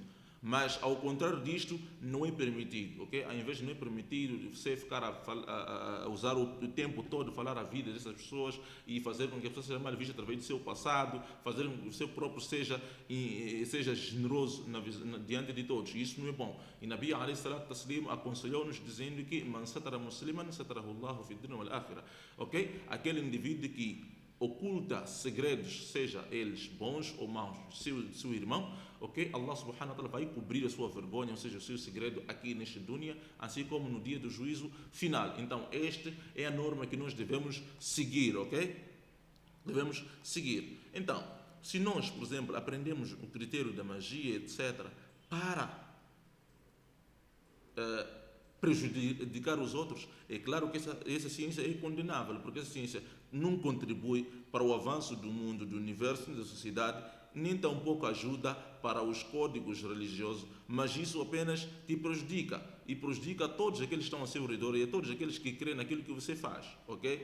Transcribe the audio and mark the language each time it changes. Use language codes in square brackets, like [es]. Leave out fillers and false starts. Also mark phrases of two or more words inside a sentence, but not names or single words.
[pt] Mas, ao contrário disto, não é permitido, ok? Ao invés de não é permitido você ficar a usar o tempo todo, falar a vida dessas pessoas e fazer com que a pessoa seja mal vista através do seu passado, fazer com que o seu próprio seja generoso diante de todos. Isso não é bom. E Nabi [ar] alayhi salatu taslim [pt] aconselhou-nos dizendo que [ar] man satara musliman satarahu Allahu fi dunya wal akhirah, [pt] ok? Aquele indivíduo que oculta segredos, seja eles bons ou maus, seu irmão, ok? [ar] Allah subhanahu wa ta'ala [pt] vai cobrir a sua vergonha, ou seja, o seu segredo aqui neste dunya, assim como no dia do juízo final. Então, esta é a norma que nós devemos seguir, ok? Devemos seguir. Então, se nós, por exemplo, aprendemos o critério da magia, etc., para prejudicar os outros, é claro que essa ciência é condenável, porque essa ciência não contribui para o avanço do mundo, do universo, da sociedade, nem tampouco ajuda para os códigos religiosos, mas isso apenas te prejudica e prejudica a todos aqueles que estão ao seu redor e a todos aqueles que creem naquilo que você faz, ok?